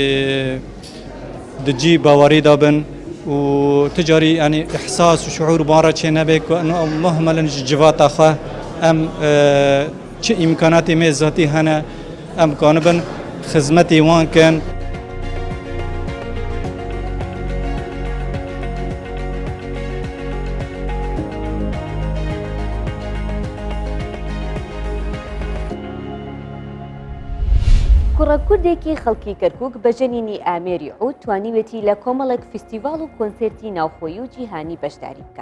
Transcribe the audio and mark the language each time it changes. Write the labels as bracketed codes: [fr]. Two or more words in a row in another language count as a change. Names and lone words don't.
[ku] di cî bawerî da bin û ti carî yanî ihsas û şuûr bara çê nebe ku ew muhmelin ji civata xwe em çi îmkanatê me zatî hene em kanibin xizmetê wan kin. [ckb] کوڕە کوردێکی خەڵکی کەرکووک بەژەنینی ئامێری عود توانیوێتی لە کۆمەڵێک فستیڤاڵ و کۆنسێرتی ناوخۆیی و جیهانی بەشداری بکات.